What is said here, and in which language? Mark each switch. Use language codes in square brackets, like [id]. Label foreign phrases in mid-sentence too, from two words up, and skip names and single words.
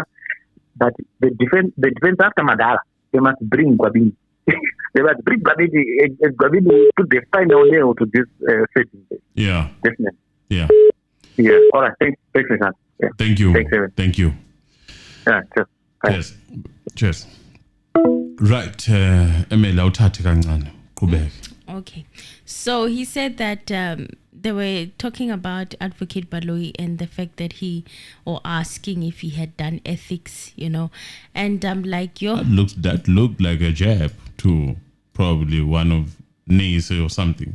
[en] But the defense after Madala, they must bring Gwabini. They must bring Gwabini, and Gwabini will put the final nail to this setting. Yeah. Definitely. Yeah. Yeah. All right. Thanks, man. Yeah. Thank you. Thanks, Evan. Thank you. Yeah, just thanks. Cheers. Right, [zu] Emela uthathe kancane qhubeke. [en] Okay. So he said that they were talking about Advocate Baloyi and the fact that or asking if he had done ethics, and I'm like, That looked like a jab to probably one of Nise or something.